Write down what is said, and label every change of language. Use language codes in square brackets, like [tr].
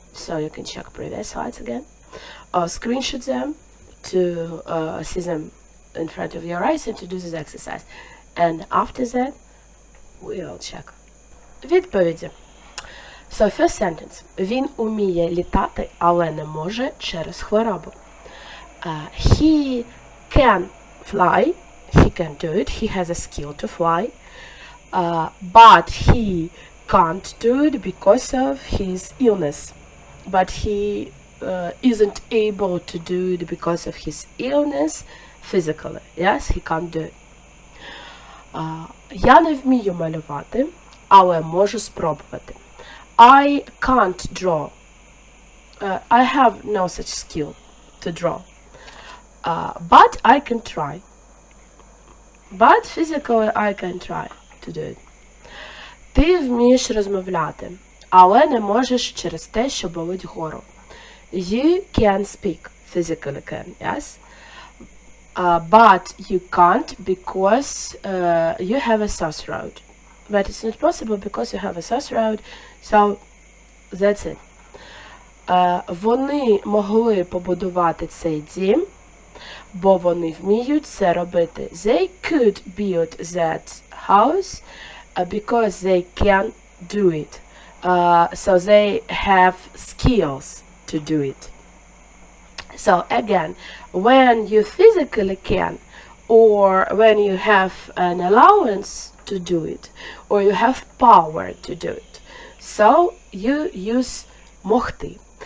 [en] So you can check previous slides again. Or screenshot them to see them in front of your eyes and to do this exercise. And after that, we will check. [uk] Відповіді. [en] So first sentence. [uk] Він уміє літати, але не може через хворобу. [en] He can fly. He can do it. He has a skill to fly. But he can't do it because of his illness. But he isn't able to do it because of his illness physically. Yes, he can't do it. [uk] Я не вмію малювати, але можу спробувати. [en] I can't draw. I have no such skill to draw. But I can try. But physically I can try to do it. [uk] Ти вмієш розмовляти, але не можеш через те, що болить горло. [en] You can speak, physically can, yes? But you can't because you have a sore throat. But it's not possible because you have a sore throat, so that's it. [uk] Вони могли побудувати цей дім, бо вони вміють це робити. [en] They could build that house because they can do it. So they have skills to do it. So again, when you physically can, or when you have an allowance to do it, or you have power to do it, so you use могти.